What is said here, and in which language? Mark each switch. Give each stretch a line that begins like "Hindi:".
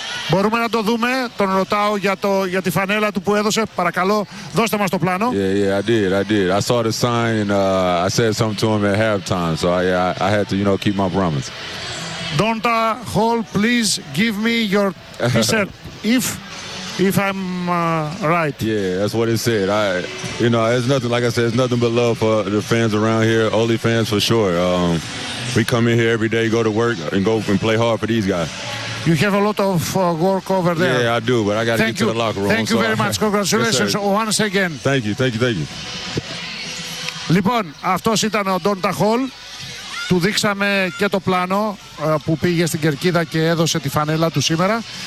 Greek: Μπορούμε να το δούμε, τον ρωτάω για τη φανέλα του που έδωσε, παρακαλώ, δώστε μας το πλάνο.
English: Yeah, I did. I saw the sign and I said something to him at halftime, so I had to, you know, keep my promise. Donta Hall, please give me your T-shirt if I'm right. Yeah, that's what it said. It's nothing but love for the fans around here, Oli fans for sure. We come in here every day, go to work, and go and play hard for these guys. You have a lot of work over there. Yeah, I do, but I got to get you to the locker room. Thank you very much. Congratulations, yes, once again. Thank you.
Greek: Λοιπόν, αυτός ήταν ο Ντόντα Χολ. Του δείξαμε και το πλάνο που πήγε στην Κερκίδα και έδωσε τη φανέλα του σήμερα.